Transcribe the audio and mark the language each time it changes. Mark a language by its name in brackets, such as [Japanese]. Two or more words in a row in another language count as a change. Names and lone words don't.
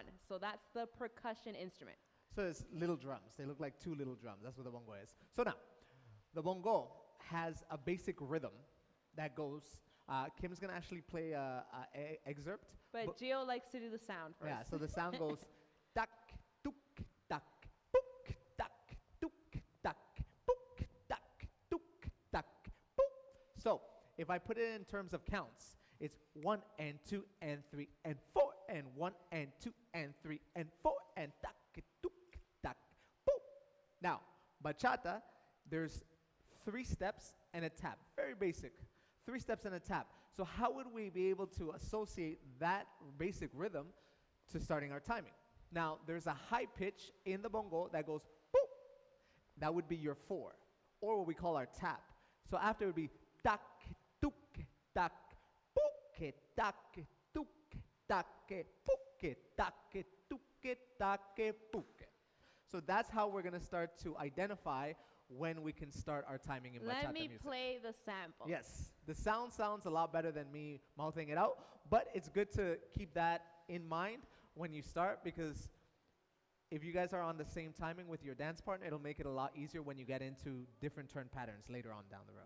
[English] So that's the percussion instrument. So it's little drums. They look like 2 little drums. That's what the bongo is. So now, the bongo has a basic rhythm that goes, Kim's going to actually play a excerpt. But Gio likes to do the sound first. Yeah, so the sound goes, tak, tuk, tak, book, tak, tuk, tak, book, tak, tuk, tak, book. So if I put it in terms of counts, it's 1 and 2 and 3 and 4 and 1 and 2 and 3 and 4 and tak, tuk, tak, book. Now, bachata, there's 3 steps and a tap. Very basic. 3 steps and a tap. So how would we be able to associate that basic rhythm to starting our timing? Now, there's a high pitch in the bongo that goes boop. That would be your 4, or what we call our tap. So after it would be tak, tuk, tak, book, tak, tuk, tak, book, tak, tuk, tak, book. So that's how we're going to start to identify when we can start our timing in bachata music. Let me play the sample. Yes, the sound sounds a lot better than me mouthing it out, but it's good to keep that in mind when you start, because if you guys are on the same timing with your dance partner, it'll make it a lot easier when you get into different turn patterns later on down the road.